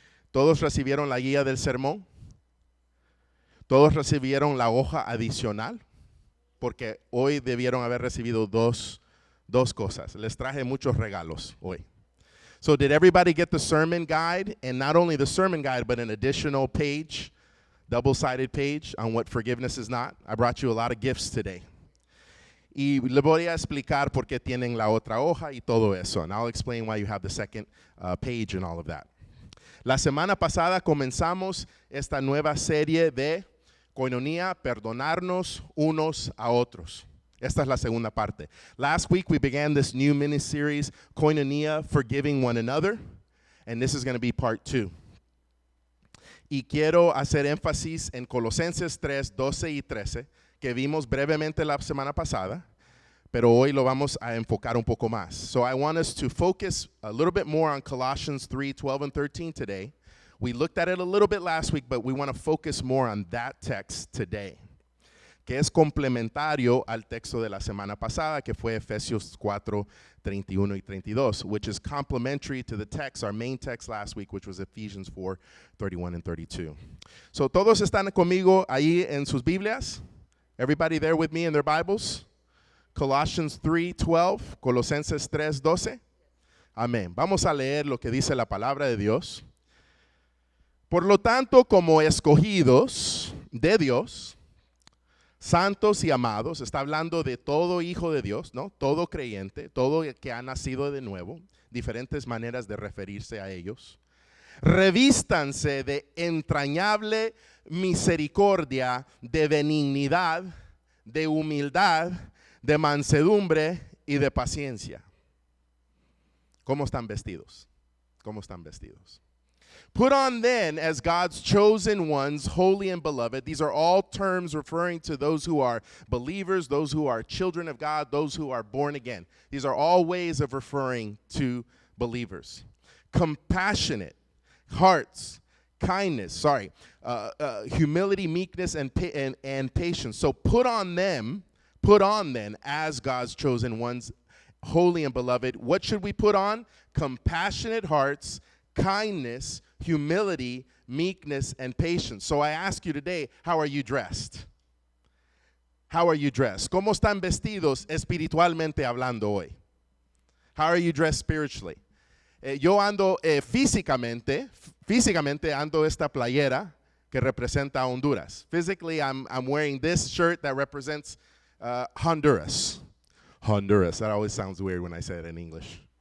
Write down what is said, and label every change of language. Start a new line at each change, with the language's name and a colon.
Spanish: ¿Todos recibieron la guía del sermón? ¿Todos recibieron la hoja adicional? Porque hoy debieron haber recibido dos cosas. Les traje muchos regalos hoy.
English: So did everybody get the sermon guide? And not only the sermon guide, but an additional page, double-sided page on what forgiveness is not. I brought you a lot of gifts today.
Spanish: Y le voy a explicar por qué tienen la otra hoja y todo eso.
English: And I'll explain why you have the second page and all of that.
Spanish: La semana pasada comenzamos esta nueva serie de Koinonia, perdonarnos unos a otros. Esta es la segunda parte.
English: Last week we began this new mini-series, Koinonia, forgiving one another. And this is going to be part 2.
Spanish: Y quiero hacer énfasis en Colosenses 3, 12 y 13, que vimos brevemente la semana pasada, pero hoy lo vamos a enfocar un poco más.
English: So I want us to focus a little bit more on Colossians 3, 12 and 13 today. We looked at it a little bit last week, but we want to focus more on that text today,
Spanish: que es complementario al texto de la semana pasada, que fue Efesios 4, 31 y 32,
English: which is complementary to the text, our main text last week, which was Ephesians 4, 31 and 32.
Spanish: So, ¿todos están conmigo ahí en sus Biblias?
English: Everybody there with me in their Bibles?
Spanish: Colossians 3:12, Colosenses 3:12. Amén. Vamos a leer lo que dice la palabra de Dios. Por lo tanto, como escogidos de Dios, santos y amados, está hablando de todo hijo de Dios, ¿no? Todo creyente, todo que ha nacido de nuevo, diferentes maneras de referirse a ellos. Revístanse de entrañable misericordia, de benignidad, de humildad, de mansedumbre y de paciencia. ¿Cómo están vestidos? ¿Cómo están vestidos?
English: Put on then as God's chosen ones, holy and beloved. These are all terms referring to those who are believers, those who are children of God, those who are born again. These are all ways of referring to believers. Compassionate hearts, kindness, humility, meekness, and patience. So put on then as God's chosen ones, holy and beloved. What should we put on? Compassionate hearts, kindness, humility, meekness, and patience. So I ask you today, how are you dressed? How are you dressed?
Spanish: ¿Cómo están vestidos espiritualmente hablando hoy?
English: How are you dressed spiritually?
Spanish: Yo ando físicamente ando esta playera que representa a Honduras.
English: Physically, I'm wearing this shirt that represents Honduras. Honduras. That always sounds weird when I say it in English.